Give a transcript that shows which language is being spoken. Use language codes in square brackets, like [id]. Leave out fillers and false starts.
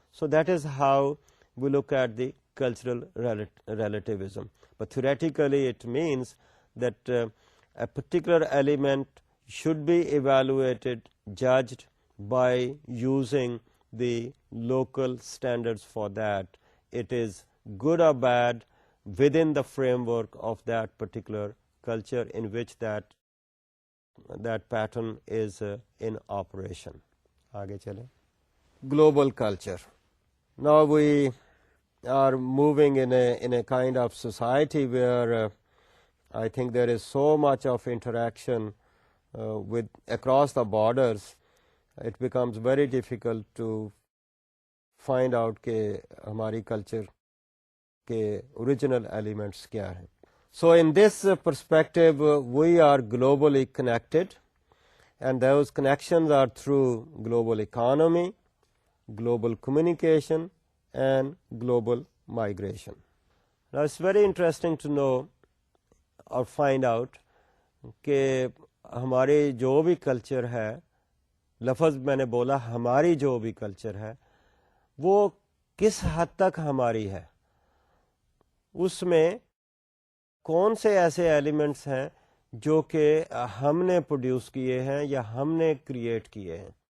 [en] So that is how we look at the cultural relativism. But theoretically it means that a particular element should be evaluated, judged by using the local standards for that. It is good or bad within the framework of that particular culture in which that pattern is in operation. [ur] آگے چلیں. Global culture. [en] Now we are moving in a kind of society where I think there is so much of interaction with across the borders. It becomes very difficult to find out [ur] کہ ہماری culture کے original elements کیا ہیں. [en] So in this perspective we are globally connected, and those connections are through global economy, global communication and global migration. Now it's very interesting to know or find out [ur] کہ ہمارے جو بھی culture ہے, لفظ میں نے بولا ہماری جو بھی کلچر ہے وہ کس حد تک ہماری ہے, اس میں کون سے ایسے ایلیمنٹس ہیں جو کہ ہم نے پروڈیوس کیے ہیں یا ہم نے کریٹ کیے ہیں.